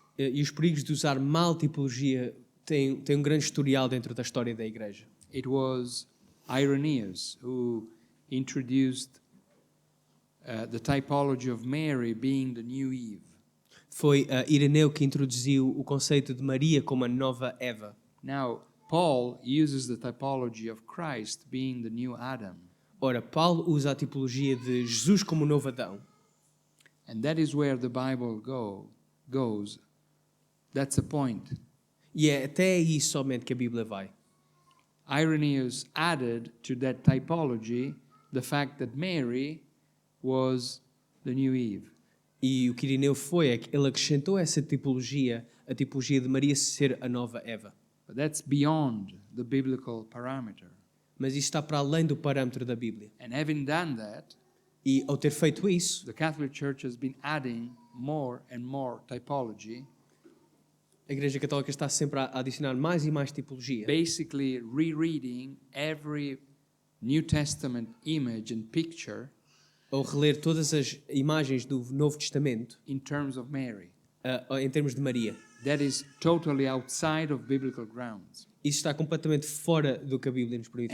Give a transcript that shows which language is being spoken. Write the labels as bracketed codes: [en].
[pt] E os perigos de usar mal tipologia têm um grande historial dentro da história da Igreja. [en] It was Irenaeus who introduced the typology of Mary being the new Eve. [pt] Foi Ireneu que introduziu o conceito de Maria como a nova Eva. [en] Now, Paul uses the typology of Christ being the new Adam. [pt] Ora, Paulo usa a tipologia de Jesus como o novo Adão. [en] And that is where the Bible goes. That's the point. [pt] E é até aí somente que a Bíblia vai. [en] Irenaeus added to that typology the fact that Mary was the new Eve. [pt] E o que Ireneu foi é que ele acrescentou essa tipologia, a tipologia de Maria ser a nova Eva. [en] But that's beyond the biblical parameter. [pt] Mas isso está para além do parâmetro da Bíblia. [en] And having done that, [pt] E ao ter feito isso, [en] the Catholic Church has been adding more and more typology, [pt] a Igreja Católica está sempre a adicionar mais e mais tipologia, [en] basically rereading every New Testament image and picture [pt] ao reler todas as imagens do Novo Testamento [en] in terms of Mary. [pt] em termos de Maria. [en] That is totally outside of biblical grounds. [pt] Isso está completamente fora do que a Bíblia nos permite